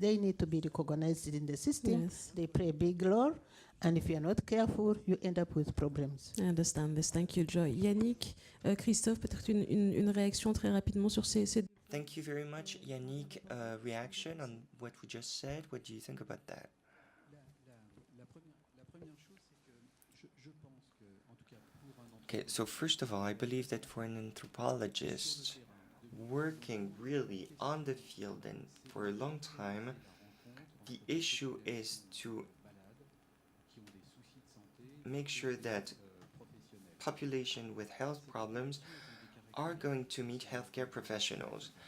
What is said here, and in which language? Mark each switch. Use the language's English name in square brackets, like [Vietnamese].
[English] They need to be recognized in the system. Yes. They play a big role, and if you're not careful, you end up with problems. I understand this. Thank you, Joy. [French] Yannick, Christophe, peut-être une réaction très rapidement sur ces... [English] Thank you very much, Yannick. Reaction on what we just said. What do you think about that? Okay, so first of all, I believe that for an anthropologist working really on the field and for a long time, the issue is to make sure that population with health problems are going to meet healthcare professionals.